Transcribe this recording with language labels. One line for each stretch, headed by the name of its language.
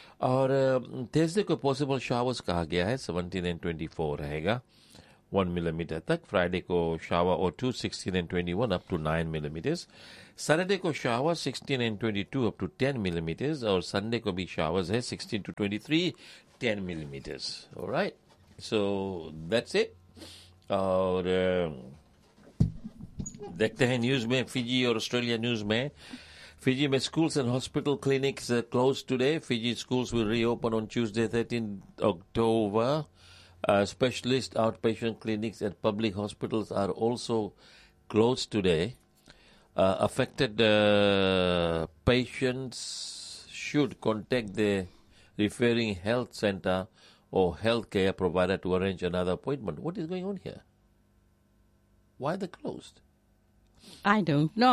English: Or Thursday could possible showers
Hindi: कहा गया है,
English: 17 and 24 रहेगा, 1 millimeter तक. Friday को shower or 2, 16 and 21 up to 9 millimeters. Saturday को shower 16 and 22 up to 10 millimeters. Or Sunday को भी showers है, 16 to 23. 10 millimeters. All right. So that's it.
Hindi: और देखते हैं न्यूज में, फिजी और ऑस्ट्रेलिया न्यूज में.
English: Fiji में schools and hospital clinics close today. Fiji schools will reopen on Tuesday 13 October. Specialist outpatient clinics and public hospitals are also close today. Affected patients should contact their referring health center or healthcare provider to arrange another appointment. What is going on here? Why are they closed? I don't know.